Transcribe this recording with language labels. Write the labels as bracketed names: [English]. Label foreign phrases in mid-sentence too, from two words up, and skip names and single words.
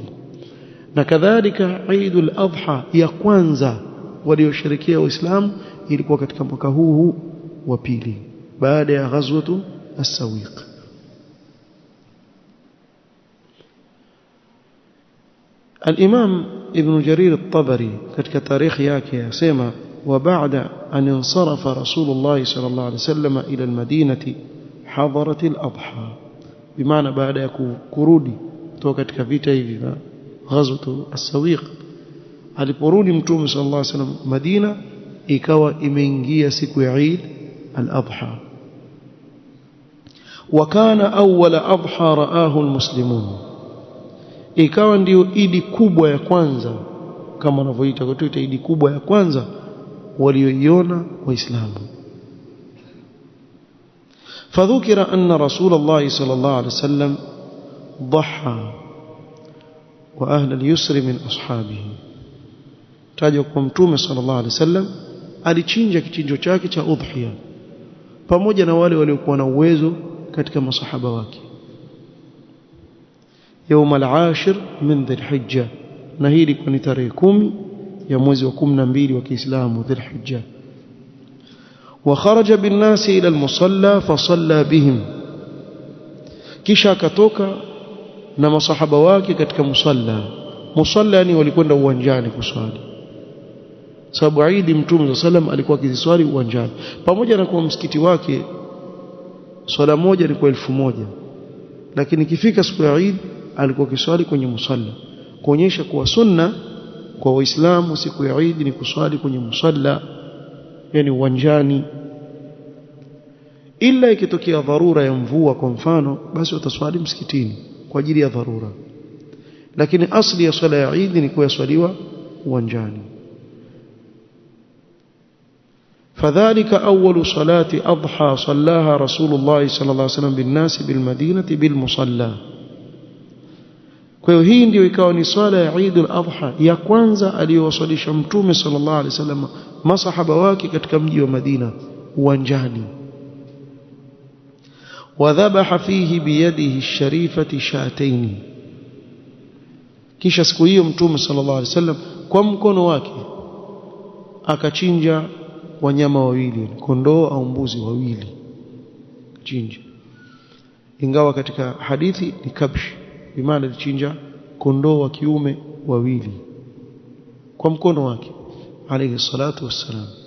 [Swahili] Na kadhalika Eidul Adha ya kwanza waliosherehekea Uislamu ilikuwa katika mwaka huu wa 2 baada ya ghazwatu as-Sawiq. Al-Imam Ibn Jarir al-Tabari katika tarikhi yake yasema [Arabic] وبعد أن انصرف رسول الله صلى الله عليه وسلم إلى المدينة حضرت الأضحى. بمعنى بعد [Swahili] kurudi kutoka katika vita hivi ghazwatu as-Sawiq, aliporudi Mtume [Arabic] صلى الله عليه وسلم [Swahili] Madina ikawa imeingia siku ya Eid al-Adha. [Arabic] وكان أول أضحى رآه المسلمون, [Swahili] ikawa ndio idi kubwa ya kwanza kama wanavyoita kwa tuita idi kubwa ya kwanza walioiona waislamu. [Arabic] فذكر أن رسول الله صلى الله عليه وسلم ضحى وأهل اليسر من أصحابه. [Swahili] tajwa kwa Mtume [Arabic] صلى الله عليه وسلم [Swahili] alichinja kichinjo chake cha udhiya pamoja na wale waliokuwa na uwezo katika masahaba wake [Arabic] يوم العاشر من ذي الحجة, [Swahili] na hii ilikuwa ni tarehe 10 ya mwezi wa 12 wa Kiislamu [Arabic] ذي الحجة. وخرج بالناس إلى المصلى فصلى بهم, [Swahili] kisha akatoka na masahaba wake katika musalla. Musalla ni walikwenda uwanjani kuswali, sababu Eid Mtume sallam alikuwa akiswali uwanjani, pamoja na kwa msikiti wake swala moja ni kwa 1000, lakini ikifika siku ya Eid alikuwa akiswali kwenye musalla, kuonyesha kuwa sunna kwa waislamu siku ya Eid ni kuswali kwenye musalla, yani uwanjani. Ila ikitokea dharura ya mvua kwa mfano, basi utaswali msikitini kwa ajili ya dharura, lakini asli ya swala ya Eid ni kuyaswaliwa uwanjani. [Arabic] فذلك أول صلاة أضحى صلاها رسول الله صلى الله عليه وسلم بالناس بالمدينة بالمصلى. [Swahili] Kwa hiyo hii ndio ikawa ni swala ya Eid al-Adha ya kwanza aliyowasalisha Mtume [Arabic] صلى الله عليه وسلم [Swahili] masahaba wake katika mji wa Madina uwanjani. [Arabic] وذبح فيه بيده الشريفة شاتين, [Swahili] kisha siku hiyo Mtume [Arabic] صلى الله عليه وسلم [Swahili] kwa mkono wake akachinja wanyama wawili, kondoo au mbuzi wawili chinja, ingawa katika hadithi ni kabsh, bimaana alichinja kondoo wa kiume wawili kwa mkono wake [Arabic] عليه الصلاة والسلام.